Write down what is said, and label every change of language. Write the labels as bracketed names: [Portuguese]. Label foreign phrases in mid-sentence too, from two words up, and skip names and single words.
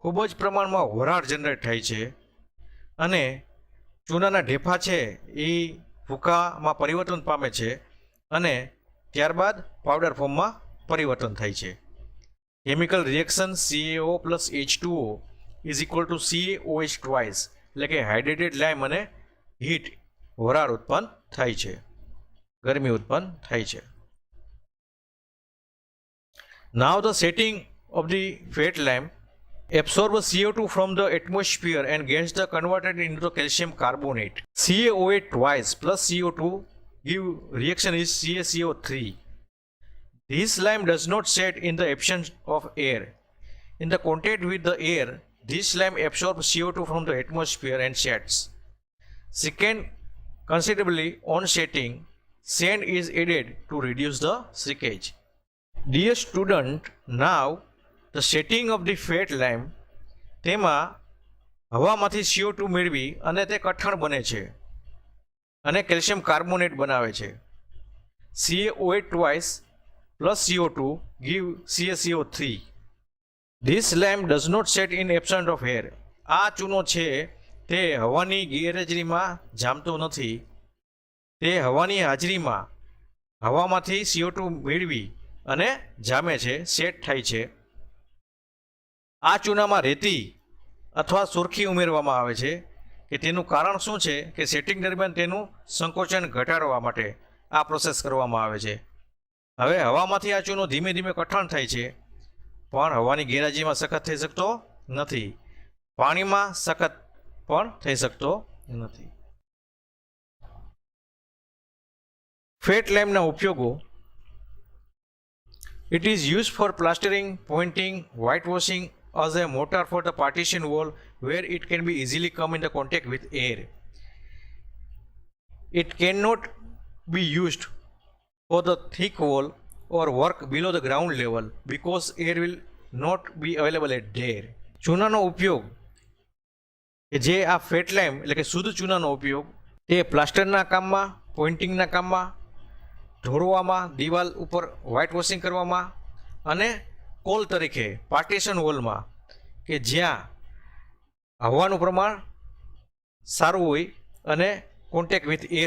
[Gujarati] ખૂબ જ પ્રમાણમાં વરાળ જનરેટ થાય છે અને ચૂનાના ઢેફા છે એ ભૂકામાં પરિવર્તન પામે છે અને ત્યારબાદ પાવડર ફોર્મમાં પરિવર્તન થાય છે. [English] Chemical reaction CaO plus H2O is equal to CaOH twice, [Gujarati] એટલે કે [English] hydrated lime [Gujarati] અને હીટ વરાળ ઉત્પન્ન થાય છે, ગરમી ઉત્પન્ન થાય છે. [English] Now the setting of the fat lime absorbs CO2 from the atmosphere and gets the converted into the calcium carbonate. CaOH twice plus CO2 give reaction is CaCO3. This lime does not set in the absence of air. In the contact with the air, this lime absorbs CO2 from the atmosphere and sets. Second, considerably on setting, sand is added to reduce the shrinkage. Dear student, now the setting of the fat lime, [Gujarati] તેમાં હવામાંથી CO2 મેળવી અને તે કઠણ બને છે અને કેલ્શિયમ કાર્બોનેટ બનાવે છે. [English] CaOH twice plus CO2 give CaCO3. This lime does not set in absence of air. [Gujarati] આ ચૂનો છે તે હવાની ગેરહાજરીમાં જામતો નથી, તે હવાની હાજરીમાં હવામાંથી CO2 મેળવી અને જામે છે, સેટ થાય છે. આ ચૂનામાં રેતી અથવા સુરખી ઉમેરવામાં આવે છે કે તેનું કારણ શું છે કે સેટિંગ દરમિયાન તેનું સંકોચન ઘટાડવા માટે આ પ્રોસેસ કરવામાં આવે છે. હવે હવામાંથી આ ચૂનો ધીમે ધીમે કઠણ થાય છે, પણ હવાની ગેરહાજરીમાં સખત થઈ શકતો નથી, પાણીમાં સખત પણ થઈ શકતો નથી. [English] fat lime [Gujarati] ઉપયોગો. [English] It is used for plastering, pointing, whitewashing as a mortar for the partition wall where it can be easily come in the contact with air. It cannot be used for the thick wall or work below the ground level because air will not be available at there. [Gujarati] ચૂનાનો ઉપયોગ કે જે આ [English] fat lime [Gujarati] એટલે કે શુદ્ધ ચૂનાનો ઉપયોગ તે પ્લાસ્ટરના કામમાં, પોઇન્ટિંગના કામમાં, ઢોળવામાં, દિવાલ ઉપર [English] white washing [Gujarati] કરવામાં અને કોલ તરીકે [English] partition wall [Gujarati] કે જ્યાં હવાનું પ્રમાણ સારું હોય અને [English] contact with air